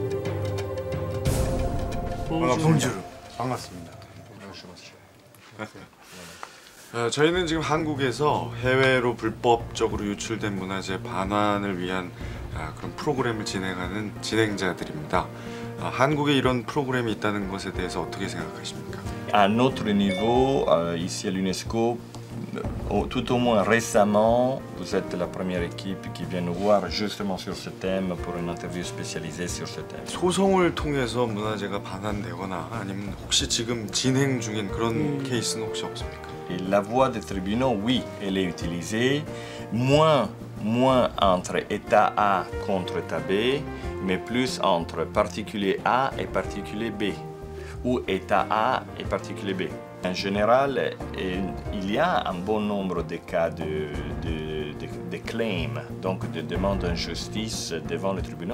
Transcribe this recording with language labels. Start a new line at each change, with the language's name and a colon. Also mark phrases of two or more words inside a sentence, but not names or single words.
Korean: 반갑습니다. 저희는 지금 한국에서 해외로 불법적으로 유출된 문화재 반환을 위한 그런 프로그램을 진행하는 진행자들입니다. 한국에 이런 프로그램이 있다는 것에 대해서 어떻게 생각하십니까?
French: À notre niveau, ici à l'UNESCO, tout au moins récemment, vous êtes la première équipe qui vient nous voir justement sur ce thème pour une interview spécialisée sur ce thème.
Korean: 소송을 통해서 문화재가 반환되거나 아니면 혹시 지금 진행 중인 그런 케이스는 혹시 없습니까?
French: Et la voie des tribunaux, oui, elle est utilisée, moins entre État A contre État B, mais plus entre particulier A et particulier B, ou État A et particulier B. En général, il y a un bon nombre de cas de claims, donc de demandes d'injustice devant les tribunaux.